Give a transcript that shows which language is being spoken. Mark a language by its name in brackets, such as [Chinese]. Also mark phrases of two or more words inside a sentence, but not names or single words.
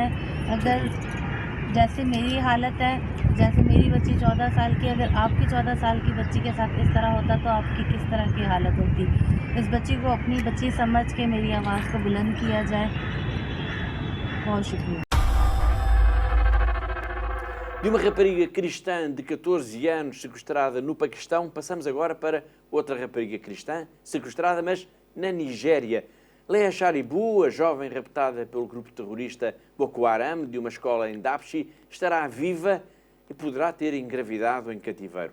[Urdu] اگر جیسے میری حالت ہے، جیسے میری بچی 14 سال کی، اگر آپکی 14 سال کی بچی کے ساتھ اس طرح ہوتا تو آپکی کس طرح کی حالت ہوتی. اس بچی کو اپنی بچی سمجھ کے میری آواز کو بلند کیا جائے. بہت شکریہ. [Portuguese] De uma rapariga cristã de 14 anos sequestrada no Paquistão, passamos agora para outra rapariga cristã sequestrada, mas na Nigéria. Leah Sharibu, a jovem raptada pelo grupo terrorista Boko Haram de uma escola em Dapchi, estará viva e poderá ter engravidado em cativeiro.